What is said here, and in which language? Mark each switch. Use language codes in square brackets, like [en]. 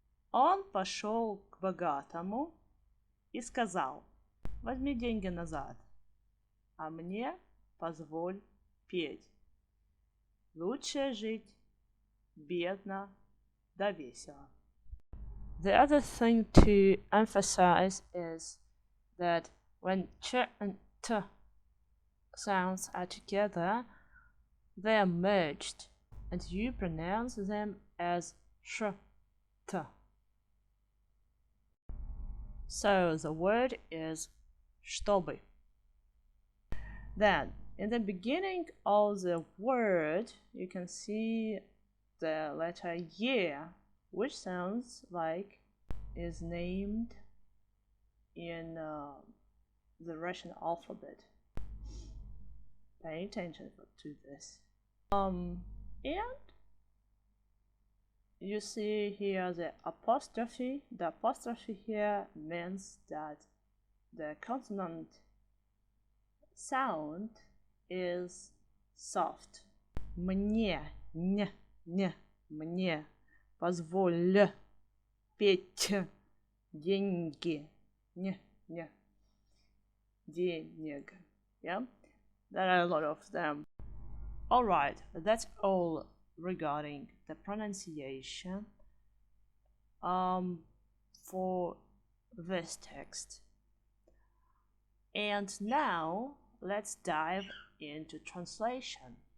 [ru] Он пошел к богатому и сказал: возьми деньги назад, а мне позволь петь. Лучше жить бедно да весело. [en] The other thing to emphasize is that when ch and t sounds are together, they are merged, and you pronounce them as sh, t. So the word is чтобы. Then, in the beginning of the word, you can see the letter Y, which sounds like is named in the Russian alphabet. Pay attention to this. And you see here the apostrophe. The apostrophe here means that the consonant sound is soft. [ru] Мне, не, мне, позволь петь деньги, не, денег. [en] Yeah, there are a lot of them. Alright, that's all regarding the pronunciation for this text. And now let's dive into translation.